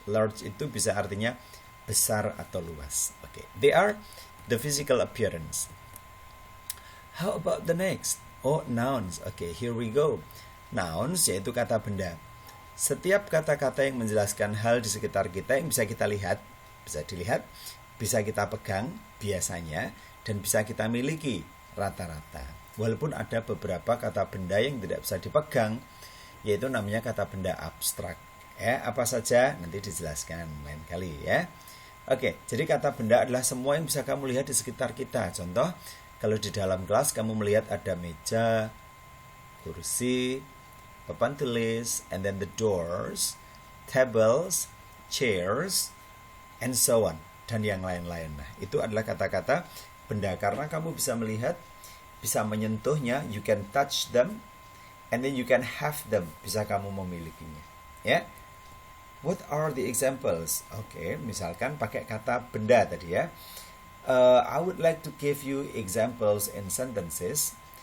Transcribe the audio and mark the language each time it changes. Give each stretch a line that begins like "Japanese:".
Indonesian: Large itu bisa artinya besar atau luas.
English: Okay. They are the physical appearance. How about the next? Oh, nouns. Okay, here we go.
Indonesian: Nouns yaitu kata benda. Setiap kata-kata yang menjelaskan hal di sekitar kita yang bisa kita lihat, bisa dilihat, bisa kita pegang biasanya, dan bisa kita miliki rata-rata. Walaupun ada beberapa kata benda yang tidak bisa dipegang, yaitu namanya kata benda abstrak. Ya, apa saja nanti dijelaskan lain kali ya. Oke, jadi kata benda adalah semua yang bisa kamu lihat di sekitar kita. Contoh, kalau di dalam kelas kamu melihat ada meja, kursi, papan tulis,
English: and then the doors, tables, chairs, and so on,
Indonesian: dan yang lain-lain. Nah, itu adalah kata-kata benda karena kamu bisa melihat, bisa menyentuhnya,
English: you can touch them, and then you can have them,
Indonesian: bisa kamu memilikinya. Ya,
English: what are the examples?
Indonesian: Oke, misalkan pakai kata benda tadi ya.
English: I would like to give you examples in sentences.